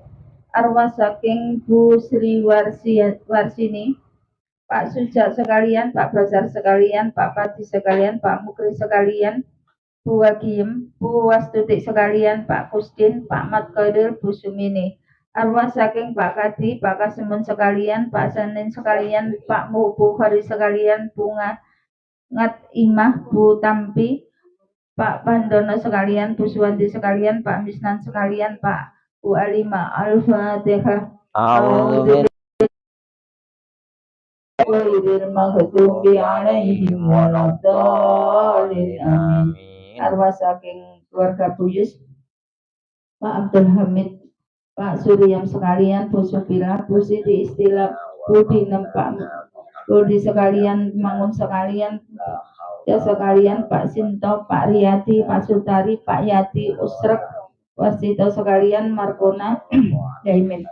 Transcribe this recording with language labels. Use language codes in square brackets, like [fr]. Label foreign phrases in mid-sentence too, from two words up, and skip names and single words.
[jv] Arwah saking Bu Sri Warsini, Pak Sujak sekalian, Pak Bazar sekalian, Pak Pati sekalian, Pak Mukri sekalian, Bu Wagiem, Bu Wastuti sekalian, Pak Kusdin, Pak Mat Qadir, Bu Sumini. Arwah saking Pak Kadi, Pak Kasemun sekalian, Pak Sanin sekalian, Pak Bukhari sekalian, Bu Ngat Imah, Bu Tampi, Pak Pandono sekalian, Bu Suwanti sekalian, Pak Misnan sekalian, Pak Bu Alima. [ar] Al-Fatihah. غير المغضوب عليهم ولا الضالين. Amin. [jv] Arwah saking keluarga Buyus, Pak Abdul Hamid, Pak Suryam sekalian, Bu Supila, Bu Siti Istilah, Bu Dinem, Pak Budi sekalian, Mangun sekalian, ya sekalian, Pak Sinto, Pak Riyati, Pak Sutari, Pak Yati, Usrek, Wasito sekalian, Markona, Jaimin.